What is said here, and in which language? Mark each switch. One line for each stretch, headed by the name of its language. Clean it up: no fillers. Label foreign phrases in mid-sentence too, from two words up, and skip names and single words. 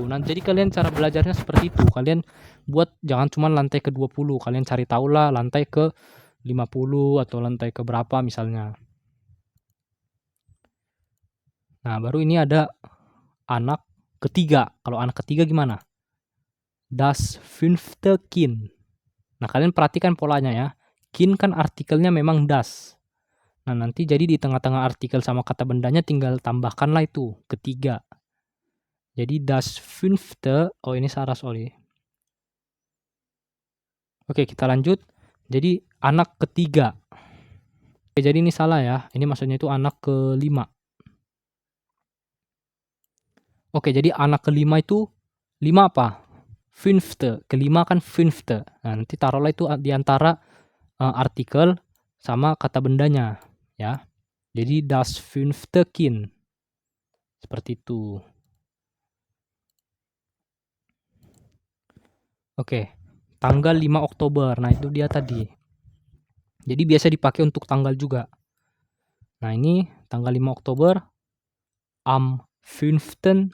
Indonesian: Nah, jadi kalian cara belajarnya seperti itu. Kalian buat jangan cuma lantai ke-20. Kalian cari tahu lah lantai ke-50 atau lantai ke berapa misalnya. Nah, baru ini ada anak ketiga. Kalau anak ketiga gimana?
German: Das fünfte Kind.
Indonesian: Nah, kalian perhatikan polanya ya. Kind kan artikelnya memang das. Nah, nanti jadi di tengah-tengah artikel sama kata bendanya tinggal tambahkanlah itu, ketiga. Jadi
German: das fünfte,
Indonesian: oh ini salah sorry. Oke, kita lanjut. Jadi anak ketiga. Oke, jadi ini salah ya. Ini maksudnya itu anak kelima. Oke, jadi anak kelima itu lima apa? Fünfte. Kelima kan fünfte. Nah, nanti taruhlah itu di antara artikel sama kata bendanya ya.
German: Jadi das fünfte Kind.
Indonesian: Seperti itu. Oke, tanggal 5 Oktober. Nah, itu dia tadi. Jadi biasa dipakai untuk tanggal juga. Nah, ini tanggal 5 Oktober, am 5.